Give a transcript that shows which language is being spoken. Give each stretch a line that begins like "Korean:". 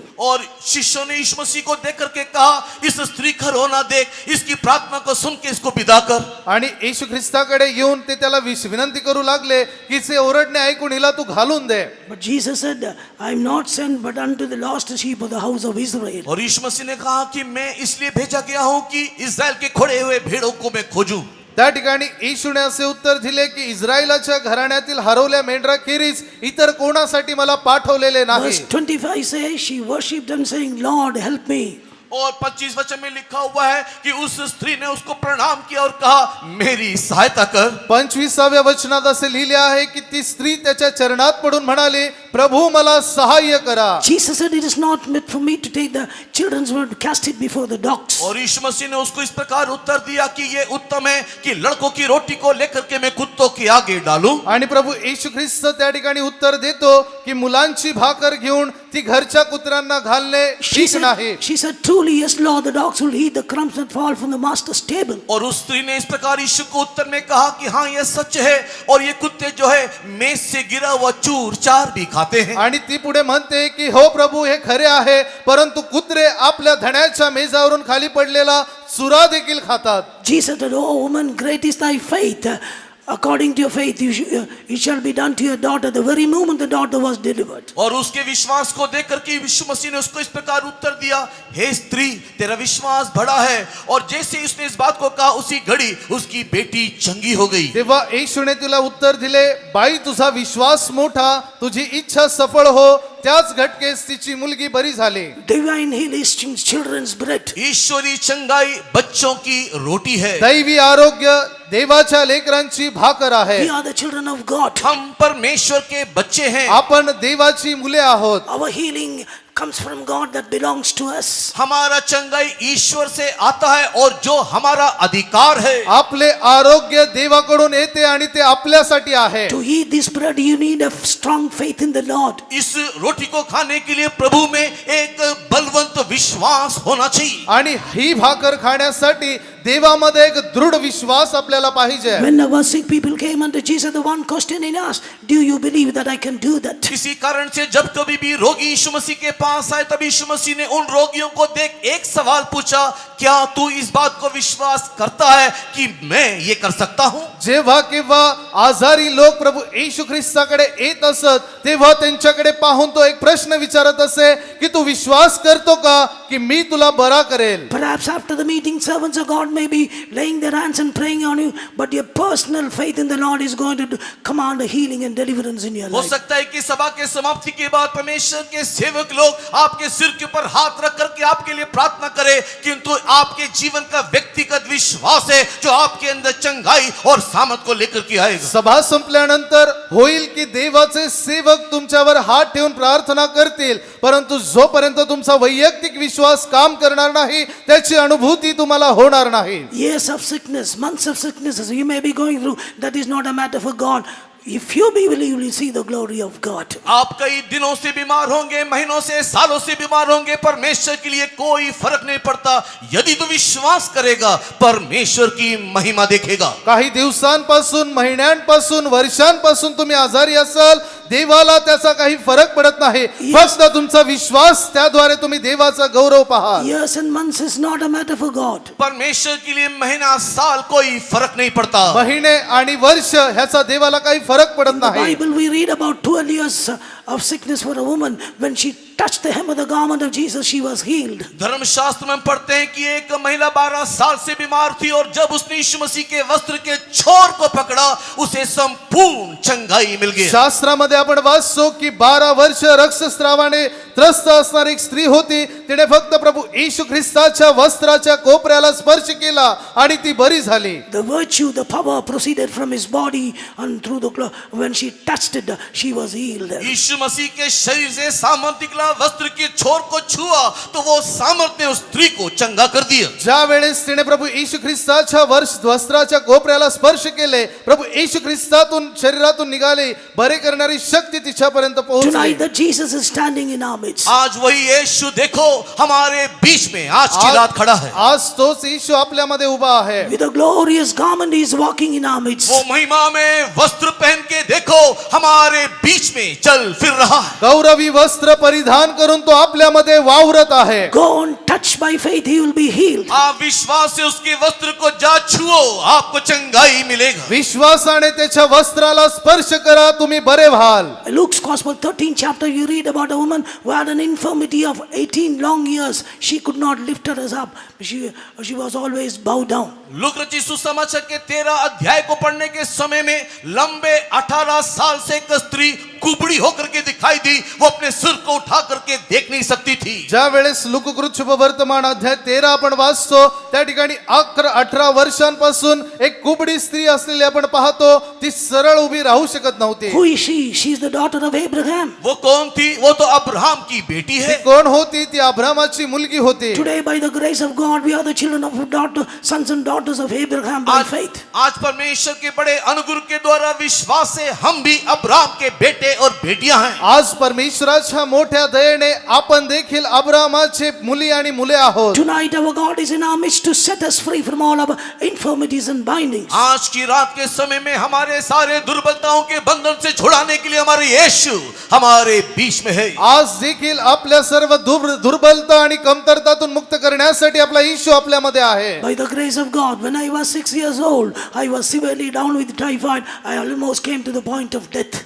Hindi: और शिष्यों ने यीशु मसीह को देख करके कहा इस स्त्री का रोना देख, इसकी प्रार्थना को सुन के इसको विदा कर.
Marathi: आणि येशू ख्रिस्ताकडे येऊन ते त्याला विनंती करू लागले की जे ओरडणे ऐकून हिला तू घालून दे.
English: But Jesus said, I am not sent but unto the lost sheep of the house of Israel.
Hindi: और यीशु मसीह ने कहा कि मैं इसलिए भेजा गया हूं कि इस्राएल के खोए हुए भेड़ों को मैं खोजूं.
Marathi: त्या ठिकाणी येशूने असे उत्तर दिले की इस्रायलाच्या घराण्यातील हरवल्या मेंढराखेरीज इतर कोणासाठी मला पाठवलेले नाही.
English: Verse 25 says, she worshipped him saying, Lord, help me.
Hindi: और 25 वचन में लिखा हुआ है कि उस स्त्री ने उसको प्रणाम किया और कहा मेरी सहायता कर.
Marathi: 25व्या वचनात असे लिहिले आहे की ती स्त्री त्याच्या चरणात पडून म्हणाली, प्रभू मला सहाय्य करा.
English: Jesus said, it is not meant for me to take the children's word to cast it before the dogs.
Hindi: और यीशु मसीह ने उसको इस प्रकार उत्तर दिया कि ये उत्तम है कि लड़कों की रोटी को लेकर के मैं कुत्तों के आगे डालूं.
Marathi: आणि प्रभू येशू ख्रिस्त त्या ठिकाणी उत्तर देतो की मुलांची भाकर घेऊन ती घरच्या कुत्र्यांना घालणे ठीक नाही.
English: She said, truly, yes, Lord, the dogs will eat the crumbs that fall from the master's table.
Hindi: और उस स्त्री ने इस प्रकार यीशु को उत्तर में कहा कि हाँ ये सच है और ये कुत्ते जो है मेज से गिरा हुआ चूर चार भी खाते हैं.
Marathi: आणि ती पुढे म्हणते की हो प्रभू हे खरे आहे, परंतु कुत्रे आपल्या धण्याच्या मेजावरून खाली पडलेला चुरा देखील खातात.
English: Jesus said, oh woman, great is thy faith. According to your faith, it shall be done to your daughter. The very moment the daughter was delivered.
Hindi: और उसके विश्वास को देख करके यीशु मसीह ने उसको इस प्रकार उत्तर दिया, हे स्त्री तेरा विश्वास बड़ा है. और जैसे उसने इस बात को कहा उसी घड़ी उसकी बेटी चंगी हो गई.
Marathi: तेव्हा येशूने तिला उत्तर दिले, बाई तुझा विश्वास मोठा, तुझी इच्छा सफळ हो. त्याच घटकेस तिची मुलगी बरी झाली.
English: Divine healing is children's bread.
Hindi: ईश्वरी चंगाई बच्चों की रोटी है.
Marathi: दैवी आरोग्य देवाच्या लेकरांची भाकर आहे.
English: We are the children of God.
Hindi: हम परमेश्वर के बच्चे हैं.
Marathi: आपण देवाची मुले आहोत.
English: Our healing comes from God that belongs to us.
Hindi: हमारा चंगाई ईश्वर से आता है और जो हमारा अधिकार है.
Marathi: आपले आरोग्य देवाकडून येते आणि ते आपल्यासाठी आहे.
English: To eat this bread, you need a strong faith in the Lord.
Hindi: इस रोटी को खाने के लिए प्रभु में एक बलवंत विश्वास होना चाहिए.
Marathi: आणि ही भाकर खाण्यासाठी देवामध्ये एक दृढ विश्वास आपल्याला पाहिजे.
English: When our sick people came unto Jesus, the one question he asked, do you believe that I can do that?
Hindi: किसी कारण से जब कभी भी रोगी यीशु मसीह के पास आए तब यीशु मसीह ने उन रोगियों को देख एक सवाल पूछा, क्या तू इस बात को विश्वास करता है कि मैं ये कर सकता हूँ.
Marathi: जेव्हा केव्हा आजारी लोक प्रभू येशू ख्रिस्ताकडे येत असत तेव्हा त्यांच्याकडे पाहून तो एक प्रश्न विचारत असे की तू विश्वास करतो का की मी तुला बरा करेल.
English: Perhaps after the meeting, servants of God may be laying their hands and praying on you, but your personal faith in the Lord is going to command a healing and deliverance in your
Hindi: हो
English: life.
Hindi: सकता है कि सभा के समाप्ति के बाद परमेश्वर के सेवक लोग आपके सिर के ऊपर हाथ रख करके आपके लिए प्रार्थना करें, किंतु आपके जीवन का व्यक्तिगत विश्वास है जो आपके अंदर चंगाई और सामर्थ को लेकर के आएगा.
Marathi: सभा संपल्यानंतर होईल की देवाचे सेवक तुमच्यावर हात ठेवून प्रार्थना करतील, परंतु जोपर्यंत तुमचा वैयक्तिक विश्वास काम करणार नाही त्याची अनुभूती तुम्हाला होणार नाही.
English: Years of sickness, months of sicknesses you may be going through, that is not a matter for God. If you believe, you will see the glory of God.
Hindi: आप कई दिनों से बीमार होंगे, महीनों से, सालों से बीमार होंगे, परमेश्वर के लिए कोई फर्क नहीं पड़ता. यदि तू विश्वास करेगा परमेश्वर की महिमा देखेगा.
Marathi: काही दिवसांपासून, महिन्यांपासून, वर्षांपासून तुम्ही आजारी असाल, देवाला त्याचा काही फरक पडत नाही. फक्त तुमचा विश्वास त्याद्वारे तुम्ही देवाचा गौरव पहा.
English: Years and months is not a matter for God.
Hindi: परमेश्वर के लिए महीना, साल कोई फर्क नहीं पड़ता.
Marathi: महिने आणि वर्ष ह्याचा देवाला काही फरक पडत
English: In the
Marathi: नाही.
English: Bible, we read about 12 years of sickness for a woman. When she touched the hem of the garment of Jesus, she was healed.
Hindi: धर्मशास्त्र में हम पढ़ते हैं कि एक महिला 12 साल से बीमार थी और जब उसने यीशु मसीह के वस्त्र के छोर को पकड़ा उसे संपूर्ण चंगाई मिल गई.
Marathi: शास्त्रामध्ये आपण वाचतो की 12 वर्ष रक्तस्रावाने त्रस्त असणारी एक स्त्री होती. तिने फक्त प्रभू येशू ख्रिस्ताच्या वस्त्राच्या कोपऱ्याला स्पर्श केला आणि ती बरी झाली.
English: The virtue, the power proceeded from his body and through the cloth. When she touched it, she was healed.
Hindi: यीशु मसीह के शरीर से सामर्थ्य निकला, वस्त्र के छोर को छुआ तो वो सामर्थ्य ने उस स्त्री को चंगा कर दिया.
Marathi: ज्या वेळेस तिने प्रभू येशू ख्रिस्ताच्या वस्त्राच्या कोपऱ्याला स्पर्श केले, प्रभू येशू ख्रिस्तातून शरीरातून निघाली बरे करणारी शक्ती तिच्यापर्यंत पोहोचली.
English: Tonight, that Jesus is standing in our midst.
Hindi: आज वही यीशु देखो हमारे बीच में आज की रात खड़ा है.
Marathi: आज तोच येशू आपल्यामध्ये उभा आहे.
English: With a glorious garment, he is walking in our midst.
Hindi: वो महिमा में वस्त्र पहन के देखो हमारे बीच में चल फिर रहा है.
Marathi: गौरवी वस्त्र परिधान करून तो आपल्यामध्ये वावरत आहे.
English: Go on, touch by faith, he will be healed.
Hindi: आप विश्वास से उसके वस्त्र को जा छुओ, आपको चंगाई मिलेगा.
Marathi: विश्वासाने त्याच्या वस्त्राला स्पर्श करा, तुम्ही बरे व्हाल.
English: Luke's Gospel 13th chapter, you read about a woman who had an infirmity of 18 long years. She could not lift herself up. She was always bowed down.
Hindi: Look रचित सुसमाचार के 13 अध्याय को पढ़ने के समय में लंबे 18 साल से एक स्त्री कुबड़ी होकर के दिखाई दी. वो अपने सिर को उठा करके देख नहीं सकती थी.
Marathi: ज्या वेळेस लुककृत शुभवर्तमान अध्याय 13 आपण वाचतो त्या ठिकाणी 18 वर्षांपासून एक कुबडी स्त्री असलेली आपण पाहतो. ती सरळ उभी राहू शकत नव्हती.
English: Who is she? She is the daughter of Abraham.
Hindi: वो कौन थी? वो तो अब्राहम की बेटी
Marathi: ती
Hindi: है.
Marathi: कोण होती? ती अब्रामाची मुलगी होती.
English: Today, by the grace of God, we are the children of sons and daughters of Abraham by faith.
Hindi: आज परमेश्वर के बड़े अनुग्रह के द्वारा विश्वास से हम भी अब्राहम के बेटे और बेटियां हैं.
Marathi: आज परमेश्वराच्या मोठ्या दयेने आपण देखील अब्रामाचे मुली आणि मुले आहोत.
English: Tonight, our God is in our midst to set us free from all our infirmities and bindings.
Hindi: आज की रात के समय में हमारे सारे दुर्बलताओं के बंधन से छुड़ाने के लिए हमारे यीशु हमारे बीच में है.
Marathi: आज देखील आपल्या सर्व दुर्बलता आणि कमतरतातून मुक्त करण्यासाठी आपला येशू आपल्यामध्ये आहे.
English: By the grace of God, when I was 6 years old, I was severely down with typhoid. I almost came to the point of death.